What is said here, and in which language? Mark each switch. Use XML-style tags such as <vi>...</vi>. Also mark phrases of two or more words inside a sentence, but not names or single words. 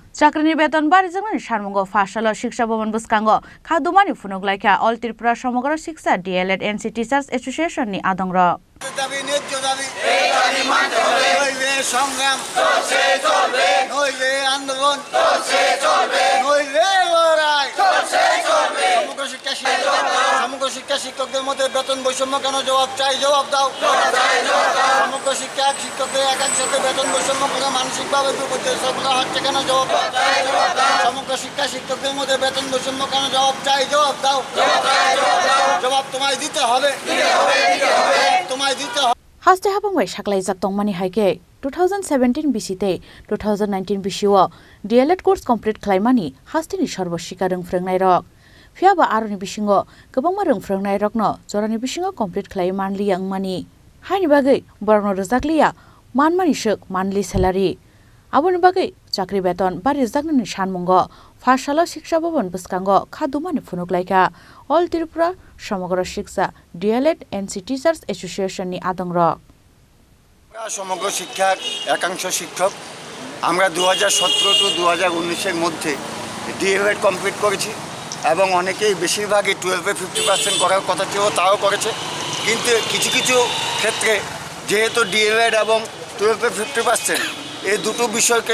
<trp>Chakrini beton barizang Sharmungo Phasalo Shiksha Bhavan Bwskango Khadumani Phunuklaikha all Tripura Samagra Shiksha DLED NC Teachers Association ni Adhongrok</trp> <bn>সমগ্র শিক্ষা শিক্ষকদের মধ্যে বেতন বৈষম্য কেন জবাব চাই জবাব দাও সমগ্র শিক্ষা শিক্ষকদের একাংশতে বেতন বৈষম্য করে মানসিকভাবে বিপর্যস্ত করা হচ্ছে কেন জবাব সমগ্র শিক্ষা শিক্ষকদের মধ্যে বেতন বৈষম্য কেন জবাব চাই জবাব দাও জবাব তোমায় দিতে হবে তোমায় দিতে হবে</bn> <trp>Haste habangwai saklaijak tongmani haike 2017 BC-te 2019 BC-o DLED</trp> <en>course complete</en> <trp>khlaimani hasteni sarboshika rungfrungnai rok phiaba aroni bisingo gobangma rungfrungnai rokno jorani bisingo complete khlai manli angmani haini bagai borno rojakliya manmani shuk manli salary aboni bagai chakri beton bari jaknani sanmungo Phasalo Shiksha Bhavan Bwskango Khadumani Phunuklaikha all Tripura Samagra Shiksha DLED NC Teachers Association ni Adhongrok</trp> <bn>সমগ্র শিক্ষার একাংশ শিক্ষক আমরা 2017 টু 2019 এর মধ্যে ডিএলএড কমপ্লিট করেছি এবং অনেকেই বেশিরভাগই 12 এ 50% করার কথা ছিল তাও করেছে কিন্তু কিছু কিছু ক্ষেত্রে যেহেতু ডিএলএড এবং 12 এ 50% এই দুটো বিষয়কে</bn>